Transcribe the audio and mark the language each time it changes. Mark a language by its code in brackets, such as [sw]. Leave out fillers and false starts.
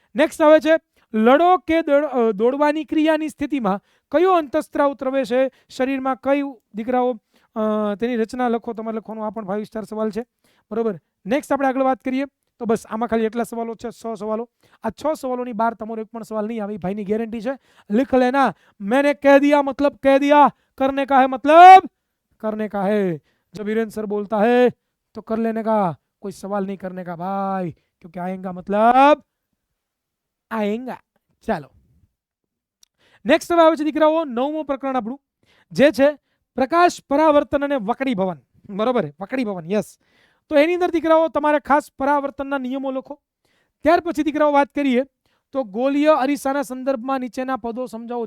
[gu] Next આવે છે લડો કે દોડવાની ક્રિયાની સ્થિતિમાં કયો અંતઃસ્ત્રાવ ત્રવે છે શરીરમાં, કયું દીકરાઓ તેની રચના લખો. તમારે લખવાનું. આ પણ 5 સ્ટાર સવાલ છે, બરોબર. નેક્સ્ટ આપણે આગળ વાત કરીએ તો બસ આમાં ખાલી એટલા સવાલો છે, 6 સવાલો. આ 6 સવાલોની બહાર તમારો એક પણ સવાલ નહીં આવે, ભાઈની ગેરંટી છે. [hi] लिख लेना, मैंने कह दिया मतलब कह दिया, करने का है मतलब करने का है. जब वीरेंद्र सर बोलता है तो कर लेने का, कोई सवाल नहीं करने का भाई, क्योंकि आएगा मतलब आएगा. [gu] ચાલો, નેક્સ્ટ હવે આવે છે દીકરાઓ 9મું પ્રકરણ આપણું, જે છે પ્રકાશ પરાવર્તન અને વકડી ભવન, બરોબર? વકડી ભવન, યસ. તો એની અંદર દીકરાઓ તમારે ખાસ પરાવર્તનના નિયમો લખો. ત્યાર પછી દીકરાઓ વાત કરીએ તો ગોલીય અરીસાના સંદર્ભમાં નીચેના પદો સમજાવો.